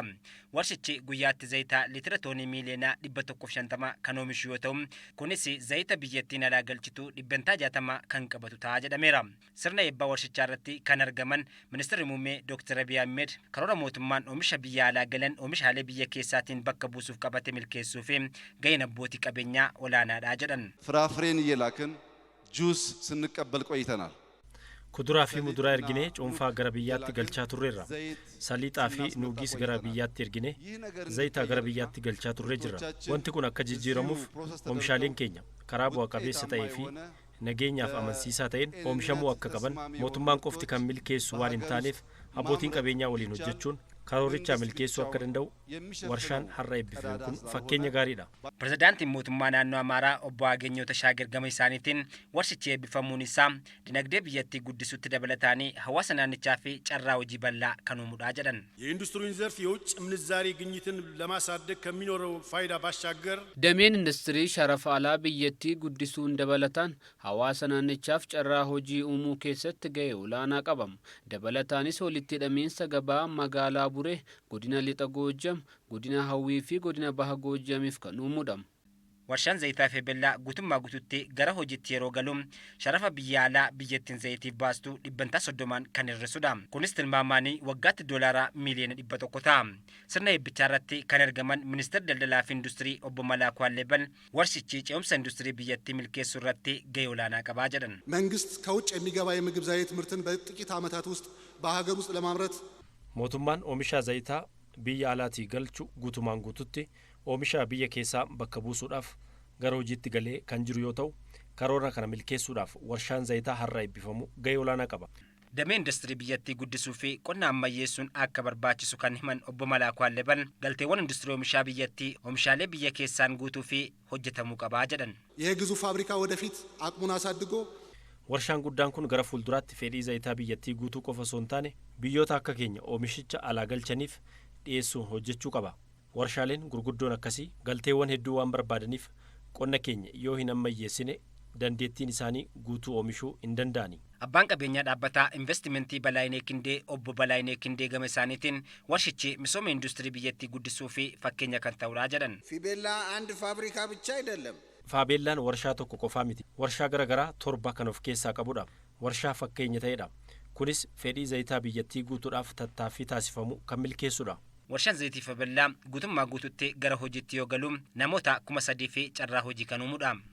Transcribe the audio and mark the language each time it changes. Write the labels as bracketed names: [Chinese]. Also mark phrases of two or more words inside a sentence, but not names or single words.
[Oromo] Warshichi guyyaatti zayitaa liitira toonii miiliyoona 150 kan oomishu yoo ta'u kunis zayita biyyattiin alaa galchitu dhibbeentaa 60 kan qabatu ta'a jedhameera. Sirna eebbaa warshichaa irratti kan argaman Ministeerri Muummee Dr. Abiy Ahmed karoora mootummaan oomisha biyya alaa galan oomishaalee biyya keessaatiin bakka buusuuf qabate milkeessuu fi gaheen abbootii qabeenyaa olaanaadha jedhan. [Amharic] ፍራፍሬን እየላክን ጁስ ስንቀበል ቆይተናል። [Oromo] Kuduraa fi muduraa ergine cuunfaa gara biyyaatti galchaa turreerra. Saliixaa fi nuugis gara biyyaatti ergine zayita gara biyyaatti galchaa turree jirra. Wanti kun akka jijjiiramuuf oomishaaleen keenya karaa bu'a qabeessa ta'ee fi nageenyaaf amansiisaa ta'een oomishamuu akka qaban mootummaan qofti kan milkeessu waan hin taaneef abbootiin qabeenyaa waliin hojjechuun karooricha milkeessuu akka danda'u warshaan har'a eebbifame kun fakkeenya gaariidha. Pirezidaantiin mootummaa naannoo Amaaraa obbo Ageenyoo Tashaagar gama isaaniitiin warshichi eebbifamuun isaa dinagdee biyyattii guddisuutti dabalataanii hawaasa naannichaa fi carraa hojii bal'aa kan uumuudha jedhan. [Amharic] የኢንዱስትሪውን ዘርፍ የውጭ ምንዛሪ ግኝትን ለማሳደግ ከሚኖረው ፋይዳ ባሻገር [Oromo] dameen industirii sharafa alaa biyyattii guddisuun dabalataan hawaasa naannichaaf carraa hojii uumuu keessatti gahee olaanaa qaba. Dabalataanis walitti hidhamiinsa gabaa magaalaa Buree, godina Lixa Goojjam, godina Hawwii fi godina Baha Goojjamiif kan uumudha. Warshaan zayitaa fi billaa guutummaa guutuutti gara hojiitti yeroo galu sharafa biyya alaa biyyattiin zayitiif baastu dhibbeentaa 30 kan hir'isudha. Kunis tilmaamaanii waggaatti doolaara miiliyoona 100 ta'a. Sirna eebbichaa irratti kan argaman Ministeerri Daldalaa fi Industirii obbo Malaakuu Alleebal warshichi ce'umsa industirii biyyattii milkeessuu irratti gahee olaanaa qabaa jedhan. [Amharic] መንግስት ከውጭ የሚገባ የምግብ ዘይት ምርትን በጥቂት ዓመታት ውስጥ በሀገር ውስጥ ለማምረት [Oromo] Mootummaan oomisha zayitaa biyya alaatii galchu guutumaan guututti oomisha biyya keessaa bakka buusuudhaaf gara hojiitti galee kan jiru yoo ta'u karoora kana milkeessuudhaaf warshaan zayitaa har'a eebbifamu gahee olaanaa qaba. damee industirii biyyattii guddisuu fi qonna ammayyeessuun akka barbaachisu kan himan obbo Malaakuu Alleban galteewwan industirii oomishaa biyyattii oomishaalee biyya keessaan guutuu fi hojjetamuu qabaa jedhan. [Amharic] ይሄ ግዙፍ ፋብሪካ ወደፊት አቅሙን አሳድጎ [Oromo] warshaan guddaan kun gara fuulduraatti fedhii zayitaa biyyattii guutuu qofa osoo hin taane biyyoota akka keenya oomishicha alaa galchaniif dhiyeessuun hojjechuu qaba. Warshaaleen gurguddoon akkasii galteewwan hedduu waan barbaadaniif qonna keenya yoo hin ammayyeessine dandeettiin isaanii guutuu oomishuu hin danda'ani. Abbaan qabeenyaa dhaabbataa investimentii Balaayinee Kindee obbo Balaayinee Kindee gama isaaniitiin warshichi misooma industirii biyyattii guddisuu fi fakkeenya kan ta'uudha jedhan. [Amharic] ፊቤላ አንድ ፋብሪካ ብቻ አይደለም. [Oromo] Faabeellaan warshaa tokko qofaa miti. Warshaa garaagaraa torba kan of keessaa qabudha. Warshaa fakkeenya ta'edha. Kunis fedhii zayitaa biyyattii guutuudhaaf tattaaffii taasifamu kan milkeessudha. Warshaan zayitii Faabeellaa guutummaa guututti gara hojiitti yoo galu namoota 3,000 fi carraa hojii kan uumudha.